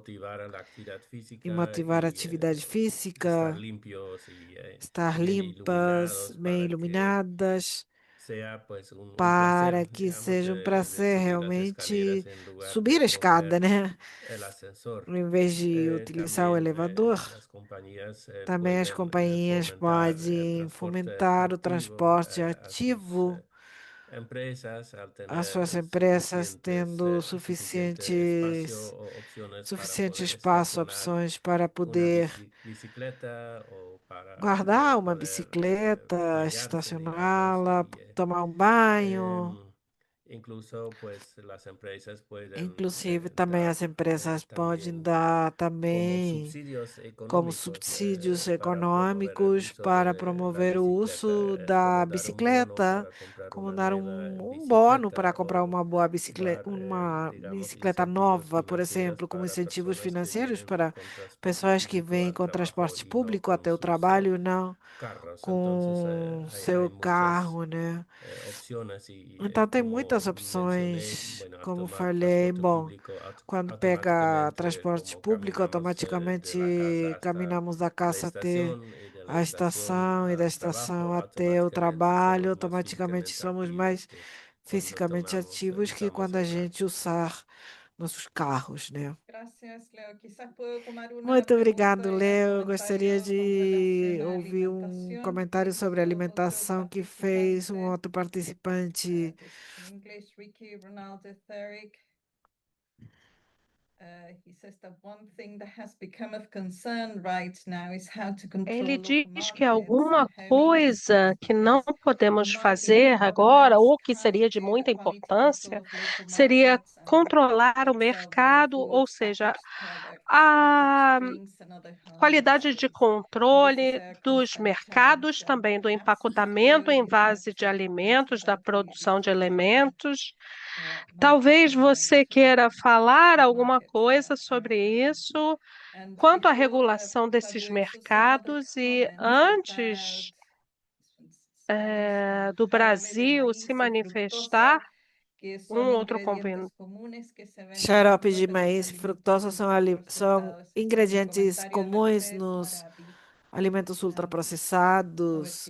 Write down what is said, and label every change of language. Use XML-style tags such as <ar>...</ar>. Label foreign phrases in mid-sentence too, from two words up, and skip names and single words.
<es>motivar a la actividad</es> <pt>e</pt> <es>física motivar a y</es> <pt>atividade</pt> <es>estar</es> <pt>física,</pt> <es>limpios y</es> <pt>estar</pt> <es>bien</es> <pt>limpas,</pt> <es>iluminados</es> <pt>bem</pt> <es>para que</es> <pt>iluminadas,</pt> <es>sea pues un</es> <pt>para</pt> <es>placer,</es> <pt>que</pt> <es>digamos,</es> <pt>seja um</pt> <es>de</es> <pt>prazer</pt> <es>subir las escaleras</es> <pt>realmente</pt> <es>en lugar de</es> <pt>subir a escada,</pt> <es>coger</es> <pt>né?</pt> <es>el ascensor.</es> <pt>Em vez de utilizar o</pt> <es>También</es> <pt>elevador.</pt> <es>las compañías</es> <pt>Também as</pt> <es>pueden</es> <pt>companhias</pt> <es>fomentar el</es> <pt>podem</pt> <es>transporte</es> <pt>fomentar o</pt> <es>activo</es> <pt>transporte</pt> <es>a sus</es> <pt>ativo.</pt> <es>empresas al</es> <pt>As suas</pt> <es>tener</es> <pt>empresas tendo</pt> <es>suficiente espacio o opciones para</es> <pt>suficiente</pt> <es>poder</es> <pt>espaço,</pt> <es>estacionar</es> <pt>opções para</pt> <es>una</es> <pt>poder</pt> <es>bicicleta o para</es> <pt>guardar uma</pt> <es>poder</es> <pt>bicicleta,</pt> <es>bañarse, digamos,</es> <pt>estacioná-la,</pt> <es>y</es> <pt>tomar um banho.</pt> <es>em, incluso pues las empresas pueden</es> <pt>Inclusive, também</pt> <es>dar</es> <pt>as empresas podem</pt> <es>también</es> <pt>dar</pt> <es>como</es> <pt>também</pt> <es>subsidios</es> <pt>como</pt> <es>económicos</es> <pt>subsídios</pt> <es>para promover el</es> <pt>econômicos</pt> <es>uso</es> <pt>para</pt> <es>de la</es> <pt>promover o</pt> <es>bicicleta,</es> <pt>uso da</pt> <es>como dar un bono</es> <pt>bicicleta,</pt> <es>para comprar</es> <pt>como</pt> <es>una</es> <pt>dar</pt> <es>nueva</es> <pt>um bônun para</pt> <es>bicicleta</es> <pt>comprar</pt> <es>o</es> <pt>uma boa bicicleta,</pt> <es>dar,</es> <pt>uma</pt> <es>digamos,</es> <pt>bicicleta</pt> <es>incentivos</es> <pt>nova, por</pt> <es>financieros</es> <pt>exemplo, como</pt> <es>para</es> <pt>incentivos</pt> <es>personas que</es> <pt>financeiros</pt> <es>vienen</es> <pt>para</pt> <es>con transporte</es> <pt>pessoas que</pt> <es>público</es> <pt>vêm</pt> <es>al</es> <pt>com</pt> <es>trabajo</es> <pt>transporte</pt> <es>y no</es> <pt>público</pt> <es>con</es> <pt>até o</pt> <es>sus</es> <pt>trabalho, não</pt> <es>carros. Entonces</es> <pt>com</pt> <es>hay</es> <pt>seu</pt> <es>muchas</es> <pt>carro, né?</pt> <es>opciones y</es> <pt>Então tem</pt> <es>como</es> <pt>muitas</pt> <es>mencioné,</es> <pt>opções,</pt> <es>bueno, al</es> <pt>como</pt> <es>tomar</es> <pt>falei,</pt> <es>transporte</es> <pt>bom,</pt> <es>público</es> <pt>quando pega</pt> <es>automáticamente</es> <pt>transporte</pt> <es>como</es> <pt>público,</pt> <es>caminamos de la casa</es> <pt>automaticamente</pt> <es>hasta</es> <pt>caminhamos da</pt> <es>la</es> <pt>casa até</pt> <es>estación y de la</es> <pt>a</pt> <es>estación</es> <pt>estação e da</pt> <es>al</es> <pt>estação</pt> <es>trabajo,</es> <pt>até o</pt> <es>automáticamente</es> <pt>trabalho,</pt> <es>somos más</es> <pt>automaticamente</pt> <es>físicamente</es> <pt>somos</pt> <es>activos</es> <pt>mais</pt> <es>que cuando</es> <pt>fisicamente ativos que</pt> <es>usamos</es> <pt>quando a</pt> <es>el carro.</es> <pt>gente usar nossos carros, né?</pt> <es>Gracias, Leo. Quizás puedo tomar una</es> <pt>Muito obrigado,</pt> <es>pregunta y un</es> <pt>Léo. Eu gostaria</pt> <es>comentario con</es> <pt>de</pt> <es>relación a</es> <pt>ouvir um</pt> <es>alimentación</es> <pt>comentário</pt> <es>que</es> <pt>sobre</pt> <es>hizo otro</es> <pt>alimentação que fez um</pt> <es>participante,</es> <pt>outro participante.</pt> <en>this is in English, Ricky Ronaldo Therick. He says that one thing that has become of concern right now is how to control</en> <pt>Ele</pt> <en>local</en> <pt>diz que</pt> <en>markets</en> <pt>alguma</pt> <en>and how easy it</en> <pt>coisa</pt> <en>is</en> <pt>que não</pt> <en>because</en> <pt>podemos</pt> <en>markets</en> <pt>fazer</pt> <en>are the</en> <pt>agora,</pt> <en>man's</en> <pt>ou que seria de</pt> <en>currency, the</en> <pt>muita</pt> <en>quality control</en> <pt>importância,</pt> <en>of local</en> <pt>seria</pt> <en>markets and</en> <pt>controlar o</pt> <en>things sell their</en> <pt>mercado, ou</pt> <en>food,</en> <pt>seja,</pt> <en>packaged products, packaged</en> <pt>a</pt> <en>drinks and other harmless</en> <pt>qualidade de</pt> <en>goods. And this is</en> <pt>controle</pt> <en>a</en> <pt>dos</pt> <en>constant</en> <pt>mercados,</pt> <en>challenge.</en> <pt>também do</pt> <en>Perhaps,</en> <pt>empacotamento</pt> <en>Leo,</en> <pt>em</pt> <en>you could</en> <pt>base de</pt> <en>answer</en> <pt>alimentos, da</pt> <en>that.</en> <pt>produção de</pt> <en>We talk about</en> <pt>alimentos.</pt> <en>market</en> <pt>Talvez você</pt> <en>control</en> <pt>queira falar</pt> <en>of</en> <pt>alguma</pt> <en>markets</en> <pt>coisa</pt> <en>and</en> <pt>sobre isso,</pt> <en>and</en> <pt>quanto à</pt> <en>before</en> <pt>regulação desses</pt> <en>Fabio, just some other</en> <pt>mercados e</pt> <en>comments about</en> <pt>antes do Brasil se manifestar, um outro Xarope de maíz e fructosa são ingredientes comuns nos alimentos ultraprocessados.</pt>